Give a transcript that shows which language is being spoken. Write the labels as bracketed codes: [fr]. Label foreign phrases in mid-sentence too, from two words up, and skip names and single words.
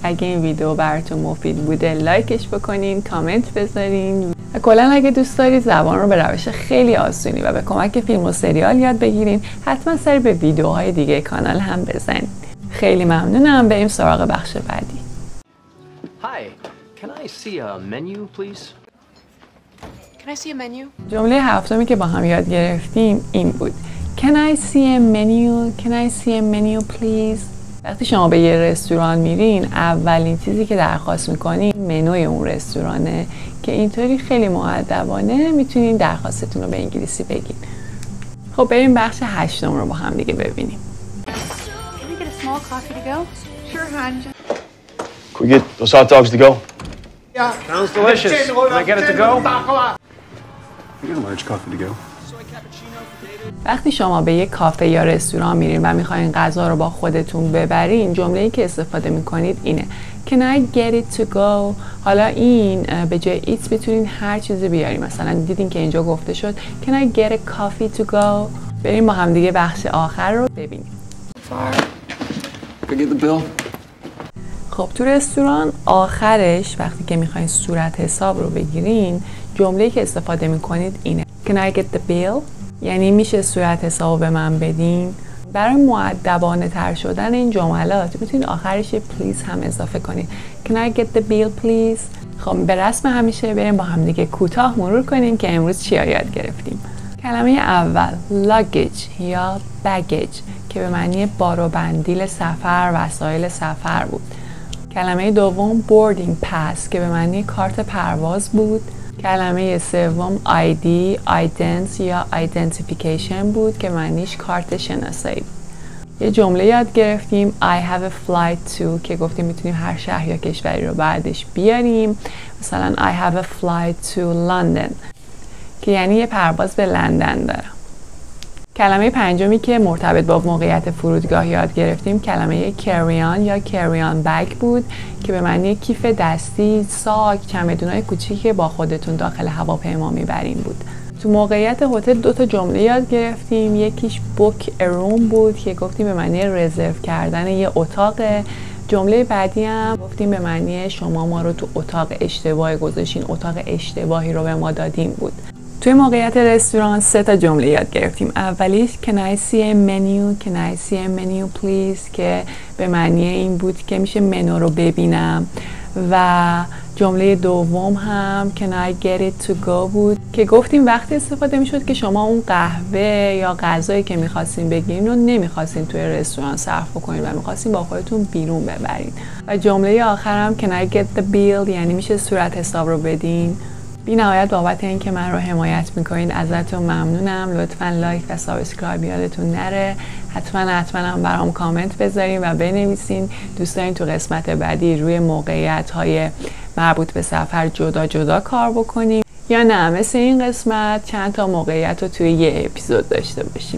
[fa] اگه این ویدیو براتون مفید بوده لایکش بکنین، کامنت بذارین و کلاً اگه دوست دارید زبان رو به روش خیلی آسونی و به کمک فیلم و سریال یاد بگیرین حتما سری به ویدیوهای دیگه کانال هم بزنید. خیلی ممنونم. بریم سراغ بخش بعدی. [en] Hi, can I see a menu, please? Can I see a menu? [fa] جمله هفتمی که با هم یاد گرفتیم این بود. [en] Can I see a menu? Can I see a menu please? [fa] وقتی شما به یه رستوران میرین اولین چیزی که درخواست میکنین منوی اون رستورانه که اینطوری خیلی مؤدبانه میتونین درخواستتون رو به انگلیسی بگین. خب بریم بخش 8 رو با هم دیگه ببینیم. [en] Can we get a small coffee to go? Sure, hon. Can we get those hot dogs to go? Sounds delicious. Can I get it to go? We get a large coffee to go. [fa] وقتی شما به یک کافه یا رستوران میرین و میخواین غذا رو با خودتون ببرین جمله‌ای که استفاده میکنید اینه [en] Can I get it to go؟ [fa] حالا این به جای ایت میتونین هر چیزی بیارین. مثلا دیدین که اینجا گفته شد [en] Can I get a coffee to go؟ [fa] بریم با هم دیگه بخش آخر رو ببینیم. Can I get the bill? خب تو رستوران آخرش وقتی که میخواین صورت حساب رو بگیرین جمله‌ای که استفاده میکنید اینه [en] Can I get the bill؟ [fa] یعنی میشه صورت حساب به من بدین. برای مؤدبانه تر شدن این جملات میتونید آخرش پلیز هم اضافه کنید. [en] Can I get the bill please؟ [fa] خب به رسم همیشه بریم با هم دیگه کوتاه مرور کنیم که امروز چی یاد گرفتیم. کلمه اول luggage یا baggage که به معنی بار و بندیل سفر، وسایل سفر بود. کلمه دوم [en] boarding pass [fa] که به معنی کارت پرواز بود. کلمه سوم ID، ident یا identification بود که معنیش کارت شناسایی. یه جمله یاد گرفتیم [en] I have a flight to [fa] که گفتیم میتونیم هر شهر یا کشوری رو بعدش بیاریم. مثلا [en] I have a flight to London [fa] که یعنی یه پرواز به لندن دارم. کلمه پنجمی که مرتبط با موقعیت فرودگاه یاد گرفتیم کلمه [en] carry on [fa] یا [en] carry on bag [fa] بود که به معنی کیف دستی، ساک، چمدونای کوچیکی که با خودتون داخل هواپیما میبرین بود. تو موقعیت هتل 2 تا جمله یاد گرفتیم. یکیش [en] book a room [fa] بود که گفتیم به معنی رزرو کردن یه اتاق. جمله بعدی هم گفتیم به معنی شما ما رو تو اتاق اشتباهی گذاشتین، اتاق اشتباهی رو به ما دادین بود. توی موقعیت رستوران 3 تا جمله یاد گرفتیم. [en] اولیش Can I see a menu? Can I see a menu please؟ [fa] که به معنی این بود که میشه منو رو ببینم. و جمله دوم هم [en] Can I get it to go [fa] بود که گفتیم وقتی استفاده میشد که شما اون قهوه یا غذایی که میخواستین بگیرین رو نمیخواستین توی رستوران صرف کنین و میخواستین با خودتون بیرون ببرین. و جمله آخر هم [en] Can I get the bill؟ [fa] یعنی میشه صورت حساب رو بدین. بی نهایت بابت این که من رو حمایت میکنین ازتون ممنونم. لطفاً لایک و سابسکرایب یادتون نره. حتما هم برام کامنت بذارین و بنویسین دوست دارین تو قسمت بعدی روی موقعیت های مربوط به سفر جدا کار بکنیم یا نه مثل این قسمت چند تا موقعیت رو توی یه اپیزود داشته باشیم.